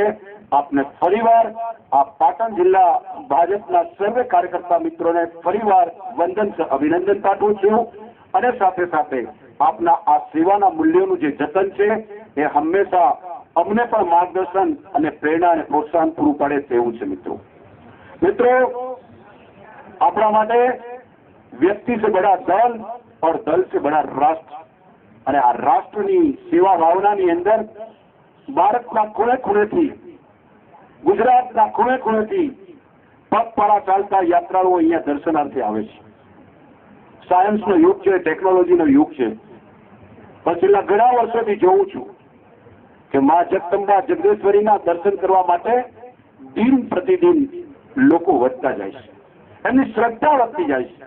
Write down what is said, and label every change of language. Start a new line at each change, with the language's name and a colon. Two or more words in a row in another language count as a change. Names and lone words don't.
Gujarati: આપને ફરીવાર આ પાટણ જિલ્લા ભાજપના સર્વે કાર્યકર્તા મિત્રોને ફરીવાર વંદન અભિનંદન પાઠવું છું અને સાથે સાથે આપના આ સેવાના મૂલ્યોનું જે જતન છે એ હંમેશા અમને પણ માર્ગદર્શન અને પ્રેરણા અને પ્રોત્સાહન પૂરું પાડે તેવું છે. મિત્રો આપણા માટે
Hindi: व्यक्ति से बड़ा दल और दल से बड़ा राष्ट्र
Gujarati: અને આ રાષ્ટ્રની સેવા ભાવનાની અંદર ભારતના ખૂણે ખૂણેથી, ગુજરાતના ખૂણે ખૂણેથી પગપાળા ચાલતા યાત્રાળુઓ અહીંયા દર્શનાર્થે આવે છે. સાયન્સનો યુગ છે, ટેકનોલોજીનો યુગ છે. પણ છેલ્લા ઘણા વર્ષોથી જોઉં છું કે મા જગદંબા જગદેશ્વરીના દર્શન કરવા માટે દિન પ્રતિદિન લોકો વધતા જાય છે, એમની શ્રદ્ધા વધતી જાય છે.